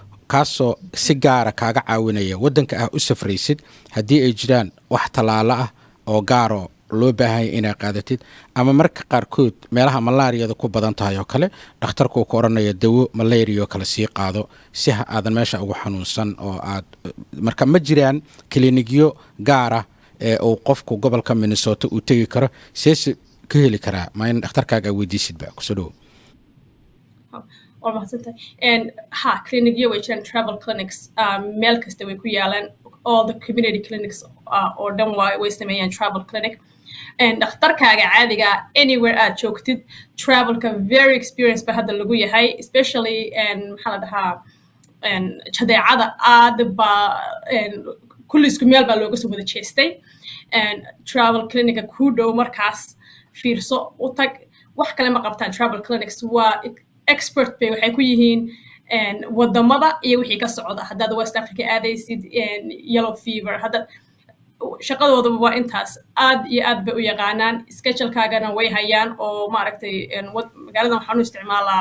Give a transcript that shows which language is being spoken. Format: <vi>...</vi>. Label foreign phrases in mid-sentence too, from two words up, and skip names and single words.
<so>kaasoo si gaara kaaga caawinaya waddanka ah u safraysid haddii ay jiraan wax tallaalo ah oo gaaroo loo baahanya inaad qaadatid ama marka qaarkood meelaha malaariyada ku badan tahay oo kale dhakhtarku ku odhanaya dawo malaria oo kale sii qaado si aadan meesha ugu xanuunsan oo aad marka ma jiraan klinikyo gaara ee uu qofku gobolka Minnesota uu tegi karo seesi ka heli karaa ma in dhakhtarkaaga weydiisidba kusoo dhow</so> <en>and clinic</en> <so>way jiraan</so> <en>travel clinics</en> <so>meel kasta way ku yaalaan</so> <en>all the community clinics</en> <so>oo dhan way sameeyaan</so> <en>travel clinic and</en> <so>dhakhtarkaaga caadiga anywhere aad joogtid travelka</so> <en>very experienced</en> <so>ba hadda lagu yahay especially maxaa la dhahaa jadeecada aad ba kulli isku meel baa looga soo wada jeestay</so> <en>and travel</en> <so>clinica ku dhow markaas fiirso u tag wax kale ma qabtaan</so> <en>travel clinics</en> <so>waa expert bay waxay ku yihiin wadamada iyo wixii ka socda haddaad West Africa aadaysid</so> <en>yellow fever</en> <so>hadda shaqadooda waa intaas aad iyo aad bay u yaqaanaan schedule-kaagana way hayaan oo maaragtay magaaladan waxaan u isticmaalaa</so>